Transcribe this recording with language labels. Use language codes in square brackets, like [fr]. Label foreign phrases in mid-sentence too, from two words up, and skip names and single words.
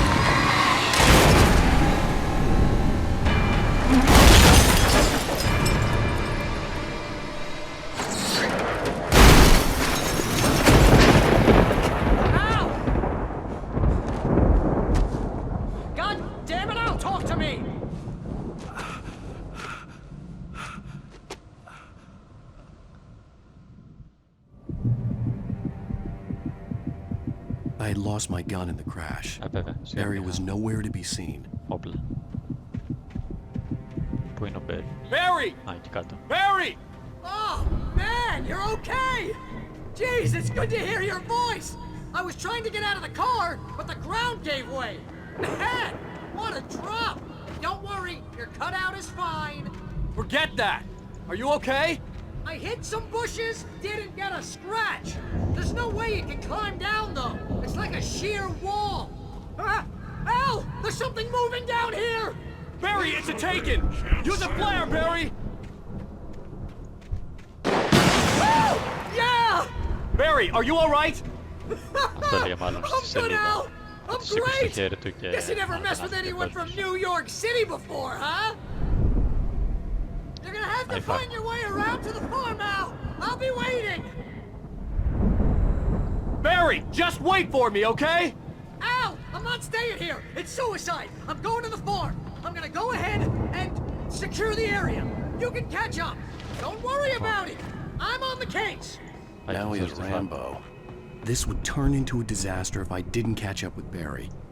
[en] I had lost my gun in the crash. Barry was nowhere to be seen. [el] Όπλα. Πού είναι ο Barry? [en] Barry! [el] Α, εκεί κάτω. [en] Barry! Oh, man, you're okay! Jeez, it's good to hear your voice! I was trying to get out of the car, but the ground gave way. Man, what a drop! Don't worry, your cutout is fine. Forget that! Are you okay? I hit some bushes, didn't get a scratch. There's no way you can climb down, though. It's like a sheer wall. Al, there's something moving down here! Barry, it's a taken! Use a flare, Barry! Yeah! Barry, are you alright? [el] Αυτό λέει μάλλον στη σελίδα. [en] I'm great! Guess you never messed with anyone from New York City before, huh? You're gonna have to find your way around to the farm, Al! I'll be waiting! Barry, just wait for me, okay? Al, I'm not staying here! It's suicide! I'm going to the farm! I'm gonna go ahead and secure the area. You can catch up. Don't worry about it. I'm on the case. Now he is Rambo. This would turn into a disaster if I didn't catch up with Barry.